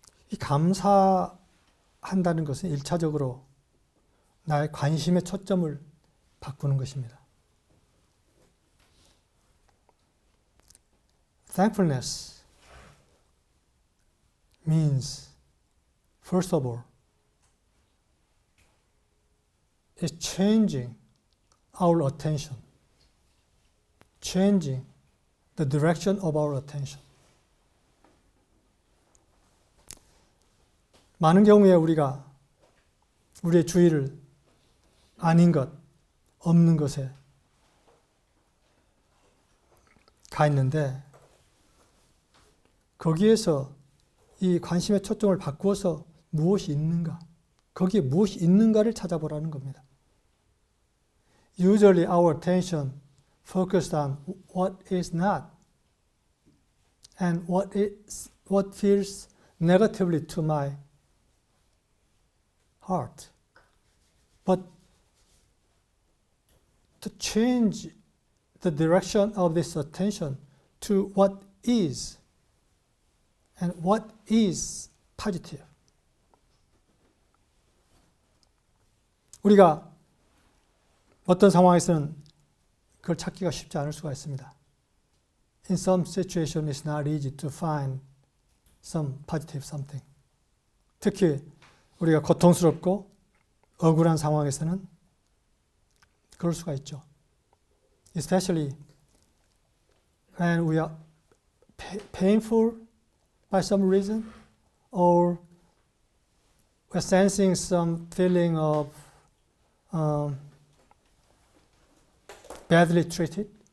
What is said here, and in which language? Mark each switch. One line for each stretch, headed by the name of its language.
Korean: 이 감사한다는 것은 1차적으로 나의 관심의 초점을 바꾸는 것입니다.
English: Thankfulness means, first of all, is changing our attention, changing the direction of our attention.
Korean: 많은 경우에 우리가 우리의 주의를 아닌 것, 없는 것에 가 있는데 거기에서 이 관심의 초점을 바꾸어서 무엇이 있는가, 거기에 무엇이 있는가를 찾아보라는 겁니다.
English: Usually our attention focused on what is not and what feels negatively to my heart. But to change the direction of this attention to what is, and what is positive.
Korean: 우리가 어떤 상황에서는 그걸 찾기가 쉽지 않을 수가 있습니다.
English: In some situation it's not easy to find some positive something.
Korean: 특히 우리가 고통스럽고 억울한 상황에서는 그럴 수가 있죠.
English: Especially when we are painful by some reason or we're sensing some feeling of badly treated.